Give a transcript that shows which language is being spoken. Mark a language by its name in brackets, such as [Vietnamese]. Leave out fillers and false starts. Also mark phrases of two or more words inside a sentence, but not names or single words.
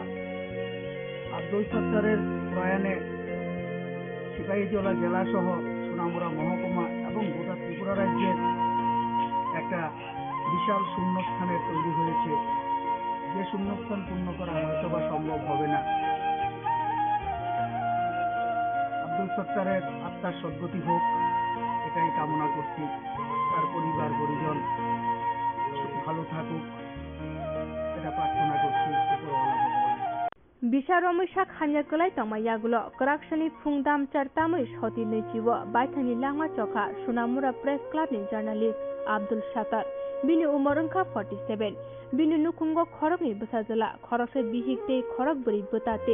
[Bangla] আব্দুল সত্তারের প্রয়াণে সিপাহীজলা জেলা সহ সোনামুড়া মহকুমা এবং গোটা ত্রিপুরা রাজ্যের একটা বিশাল শূন্যস্থানের তৈরি হয়েছে, যে শূন্যস্থান পূর্ণ করা হয়তো বা সম্ভব হবে না। আব্দুল সত্তারের আত্মার সদ্গতি হোক এটাই কামনা করছি, তার পরিবার পরিজন ভালো থাকুক এটা প্রার্থনা করছি উপরওয়ালা ভগবান। [Kok Borok] Bisharomishak hanyakulai tamayagulo koraksani phungdam chartamui shoti nechiwo baithani langma chokha Sunamura Press Club ni journalist Abdul Shatar bini umorongkha 47 bini nukungo khorokni busajala khorokse bihikte khorok buri butate